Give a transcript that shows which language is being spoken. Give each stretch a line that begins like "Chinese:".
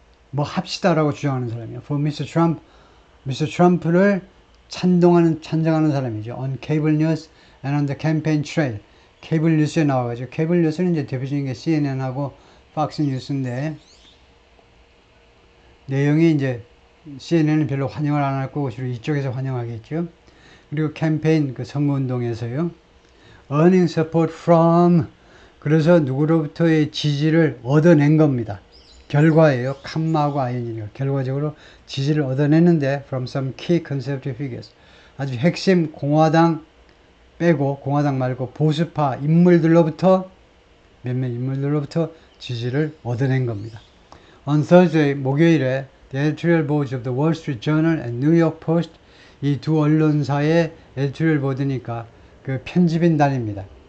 Korean: 뭐 합시다라고 주장하는 사람이에요.
English: For Mr. Trump, Mr.
Korean: Trump를 찬정하는 사람이죠.
English: On cable news and on the campaign trail.
Korean: 케이블 뉴스에 나와가지고, 케이블 뉴스는 이제 대표적인 게 CNN하고 팍스 뉴스인데, 내용이 이제 CNN은 별로 환영을 안 할 거고, 주로 이쪽에서 환영하겠죠. 그리고 캠페인, 그 선거운동에서요.
English: Earning support from,
Korean: 그래서 누구로부터의 지지를 얻어낸 겁니다. 결과예요. 캄마하고 아이언이니까 결과적으로 지지를 얻어냈는데
English: from some key conservative figures.
Korean: 아주 핵심 공화당 빼고, 공화당 말고 보수파 인물들로부터, 몇몇 인물들로부터 지지를 얻어낸 겁니다.
English: On Thursday,
Korean: 목요일에
English: the editorial boards of the Wall Street Journal and New York Post,
Korean: 이 두 언론사의 에디토리얼 보드니까 그 편집인단입니다.